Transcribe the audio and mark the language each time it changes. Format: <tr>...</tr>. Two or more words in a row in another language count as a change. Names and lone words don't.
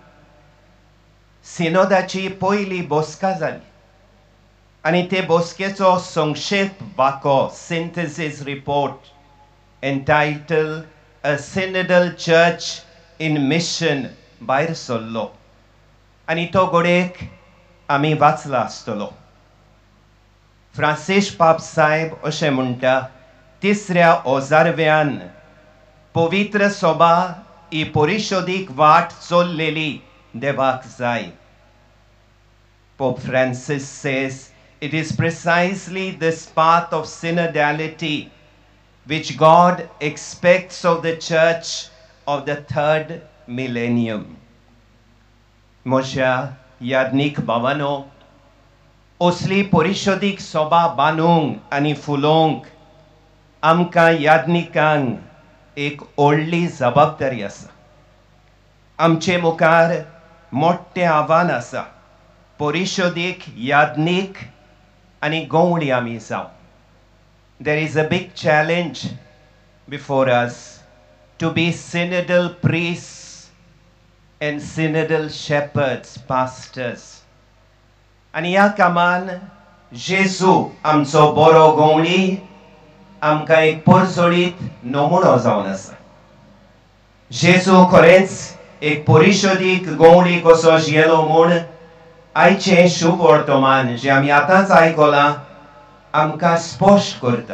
<kok>सिनोदाची पयली बसका जाली आनी ते बसकेचो संक्षेप वाको</kok> <en>synthesis report</en> <kok>entitled A Synodal Church in Mission भायर सरलो आनी तो गोडेक आमी वाचला आसतलो. फ्रांसीस पाप साहेब अशें म्हणटा तिसऱ्या ओजारव्यान पवित्र सभा ही परिशोधीक वाट चल्लेली देवाक जाय.</kok> <en>Pope Francis says it is precisely this path of synodality which God expects of the church of the third millennium.</en> <kok>Moshe याज्ञिक भावानो असली परिशोधीक सभा बांदूंक आनी फुलोवंक आमकां याज्ञिकांक एक व्हडली जबाबदारी आसा. आमचे मुखार मोठ्ठें आव्हान आसा. परिशोधीक याज्ञिक आनी गवळी आमी जावं.</kok> <en>There is a big challenge before us to be synodal priests and synodal shepherds, pastors.</en> <kok>आनी ह्या कामान जेजू आमचो बरो गवळी आमकां एक परसोळीत नमुनो जावन आसा. जेजू खरेंच एक परिशोधीक गवळी कसो जियेलो म्हूण आयचें शुभ वर्तमान जें आमी आतांच आयकलां आमकां स्पश्ट करता.</kok>